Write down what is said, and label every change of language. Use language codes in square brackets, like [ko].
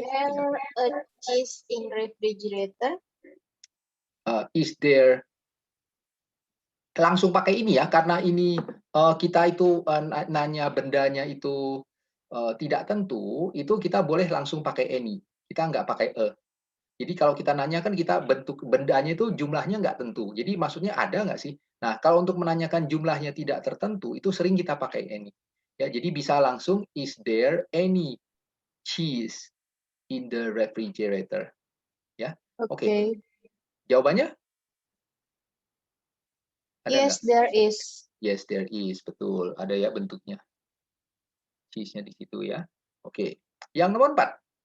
[en] there a cheese in refrigerator? [id] Is there, langsung pakai ini ya, karena ini kita itu nanya bendanya itu tidak tentu, itu kita boleh langsung pakai any. Kita nggak pakai a. Jadi kalau kita nanya kan kita bentuk bendanya itu jumlahnya nggak tentu. Jadi maksudnya ada nggak sih? Nah, kalau untuk menanyakan jumlahnya tidak tertentu, itu sering kita pakai any. Ya, jadi bisa langsung, [en] is there any cheese in the refrigerator? [id] Ya, oke. Jawabannya? Ada [en] Yes, [id] nggak? [en] there is. Yes, there is. [id] Betul. Ada ya bentuknya. Cheese-nya di situ ya. Oke. Yang nomor 4.